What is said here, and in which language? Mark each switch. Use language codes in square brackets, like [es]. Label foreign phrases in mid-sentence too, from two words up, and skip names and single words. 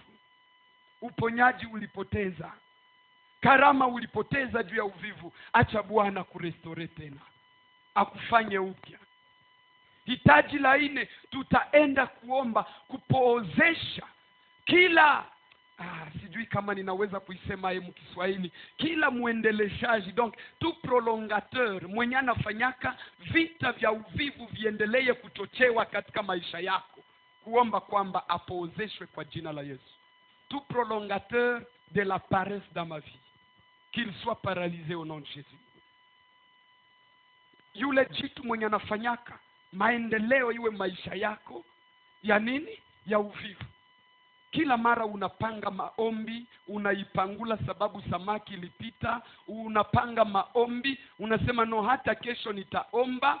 [sw] Uponyaji ulipoteza, karama ulipoteza juu ya uvivu. Acha Bwana kurestore tena, akufanye upya. Hitaji la 4, tutaenda kuomba kupoozesha kila sijui kama ninaweza kuisema Kiswahili, kila muendeleshaji, [fr] donc tout prolongateur [sw] mwenye anafanyaka vita vya uvivu viendelee kuchochewa katika maisha yako, kuomba kwamba apoozeshwe kwa jina la Yesu. [fr] Tout prolongateur de la paresse dans ma vie, qu'il soit paralysé au nom de Jésus. [sw] Yule jitu mwenye anafanyaka maendeleo iwe maisha yako ya nini? Ya uvivu. Kila mara unapanga maombi, unaipangula sababu samaki ilipita, unapanga maombi, unasema no, hata kesho nitaomba.